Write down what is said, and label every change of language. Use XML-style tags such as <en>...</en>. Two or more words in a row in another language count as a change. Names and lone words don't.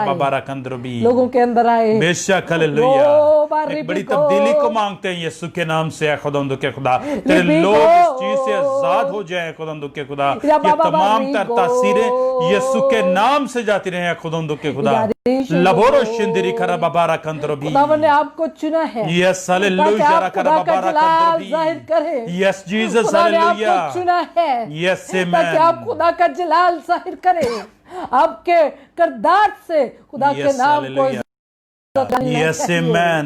<hi>बाबा कंद्रबी लोगों के अंदर आए। बेशक ओ, हालेलुया, बारी एक बड़ी बिको, तब्दीली को मांगते हैं यीशु के नाम से खुदावंद के खुदा, तेरे रिबिको, लोग इस चीज से आजाद हो जाएं खुदावंद के खुदा, या ये बाबा तमाम बारी गो, तासीरें यीशु के नाम से जाती रहे खुदावंद के खुदा, या रिशो लबोरो गो, शिंदरी करा बाबा कंद्रबी खुदावन ने आपको चुना है</hi> <en>यस</en> <hi>ताकि हालेलुया आप करा खुदा का बाबा जलाल कंद्रबी जाहिर करें।</hi> <en>yes Jesus</en> <hi>खुदा ने हालेलुया आपको चुना है</hi> <en>यस</en> <hi>ताकि आप खुदा का जलाल जाहिर करें, आपके किरदार से खुदा के नाम को</hi> <en>yes amen.</en>